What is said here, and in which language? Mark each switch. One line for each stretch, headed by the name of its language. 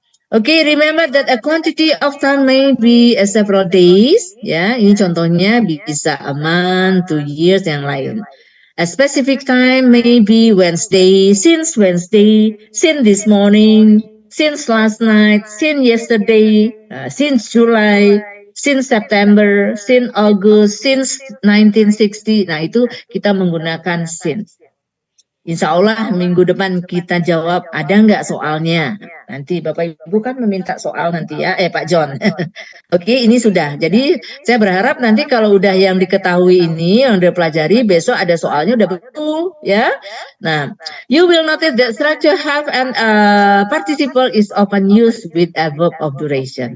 English: Okay, remember that a quantity of time may be several days.
Indonesian: Ya, ini contohnya bisa
English: a month, 2 years
Indonesian: yang lain.
English: A specific time may be Wednesday, since this morning, since last night, since yesterday, since July, since September, since August, since 1960.
Indonesian: Nah, itu kita menggunakan since. Insya Allah minggu depan kita jawab ada nggak soalnya. Nanti Bapak Ibu kan meminta soal nanti ya, Pak John. Oke, ini sudah. Jadi saya berharap nanti kalau udah yang diketahui ini, yang udah pelajari, besok ada soalnya udah betul ya.
English: Nah, you will notice that structure have and participle is often used with a verb of duration.